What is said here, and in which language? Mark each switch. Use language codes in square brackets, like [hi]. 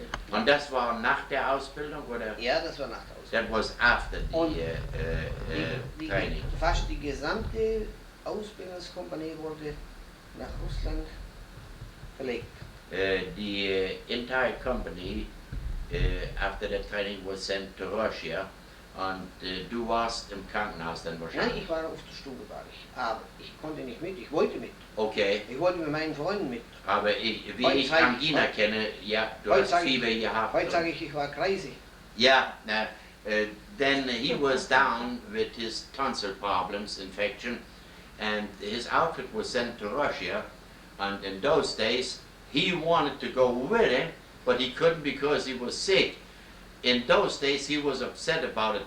[de] Und das war nach der Ausbildung, oder? Ja, das war nach der Ausbildung. [en] That was after the training. [de] Fast die gesamte Ausbildungskompanie wurde nach Russland verlegt. [en] The entire company after the training was sent to Russia. [de] Und du warst im Krankenhaus dann wahrscheinlich? Nein, ich war auf der Stube, aber ich konnte nicht mit, ich wollte mit. Okay. Ich wollte mit meinen Freunden mit. Aber wie ich Angina kenne, ja, du hast Fieber gehabt. Heute sage ich war crazy. [en] Ja, then he was down with his tonsil problems, infection, and his outfit was sent to Russia, and in those days he wanted to go with him, but he couldn't because he was sick. In those days he was upset about it.